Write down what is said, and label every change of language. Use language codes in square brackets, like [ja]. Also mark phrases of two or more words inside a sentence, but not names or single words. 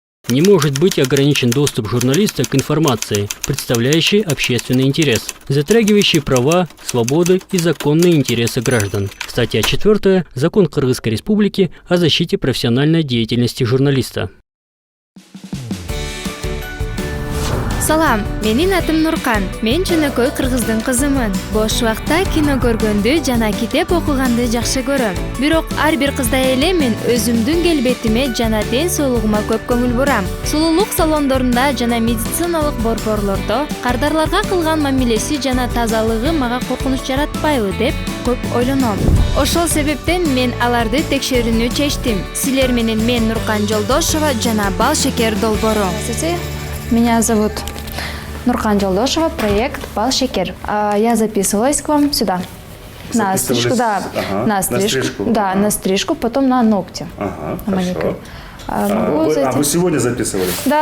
[ru] Не может быть ограничен доступ журналиста к информации, представляющей общественный интерес, затрагивающей права, свободы и законные интересы граждан. Статья 4. Закон Кыргызской Республики о защите профессиональной деятельности журналиста. [ky] Салам, менин атым Нуркан. Мен чөнөкөй кыргыздын кызымын. Бош убакта кино көргөндү жана китеп окуганды жакшы көрөм. Бирок ар бир кыздай эле мен өзүмдүн келбетиме жана ден соолугума көп көңүл бурам. Сулуулук салондорунда жана медициналык борборлордо кардарларга кылган мамилеси жана тазалыгы мага коркунуч жаратпайбы деп көп ойлоном. Ошол себептен мен аларды текшерүүнү чечтим. Силер менен мен Нуркан Жолдошова жана Бал шекер долбоору. [ru] Меня зовут Нуркан Жолдошева, проект «Бал шекер». Я записывалась к вам сюда. На стрижку, да. Ага, на стрижку. Да, на стрижку, потом на ногти. Ага, на маникюр. Вы сегодня записывались? Да,